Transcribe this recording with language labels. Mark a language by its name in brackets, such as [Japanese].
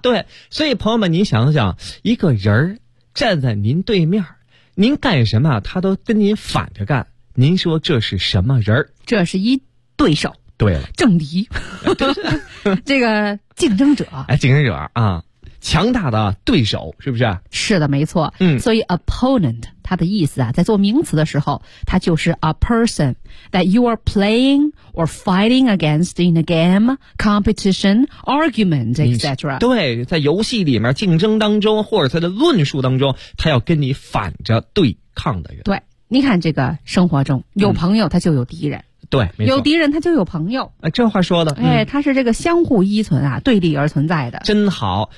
[Chinese] 对，所以朋友们，您想想，一个人站在您对面，您干什么他都跟您反着干，您说这是什么人？这是一对手。对了，政敌。这个竞争者。哎，竞争者啊，强大的对手，是不是？是的，没错。嗯，所以 opponent 它的意思啊，在做名词的时候，它就是 [English] a person that you are playing or fighting against in a game, competition, argument, etc. [Chinese] 对，在游戏里面竞争当中，或者他的论述当中，他要跟你反着对抗的人。对，你看这个生活中有朋友，他就有敌人。嗯，对，没错，有敌人他就有朋友，这话说的，嗯，哎，他是这个相互依存啊，对立而存在的，真好。